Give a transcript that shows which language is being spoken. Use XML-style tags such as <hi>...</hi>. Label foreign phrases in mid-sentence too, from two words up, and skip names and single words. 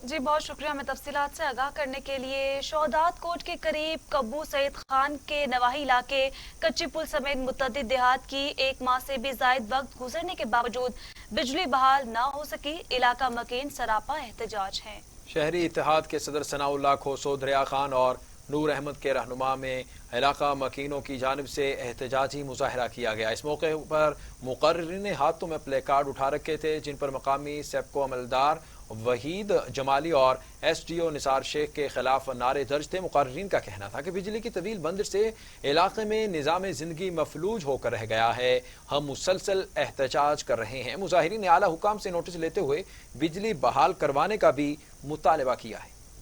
<ur>جی بہت شکریہ ہمیں تفصیلات سے آگاہ کرنے کے لیے۔ شہدادکوٹ کے قریب قبو سعید خان کے نواحی علاقے کچی پل سمیت متعدد دیہات کی 1 ماہ سے بھی زائد وقت گزرنے کے باوجود بجلی بحال نہ ہو سکی. علاقہ مکین سراپا احتجاج ہے. شہری اتحاد کے صدر ثناء اللہ کھوسو، دریا خان اور نور احمد کے رہنما میں علاقہ مکینوں کی جانب سے احتجاجی مظاہرہ کیا گیا. اس موقع پر مقررین نے ہاتھوں میں پلے کارڈ اٹھا رکھے تھے جن پر مقامی سیپکو عملدار وحید جمالی اور SDO نثار شیخ کے خلاف نعرے درج تھے. مقررین کا کہنا تھا کہ بجلی کی طویل بند سے علاقے میں نظامِ زندگی مفلوج ہو کر رہ گیا ہے. ہم مسلسل احتجاج کر رہے ہیں۔ مظاہرین نے اعلیٰ حکام سے نوٹس لیتے ہوئے بجلی بحال کروانے کا بھی مطالبہ کیا ہے.</ur>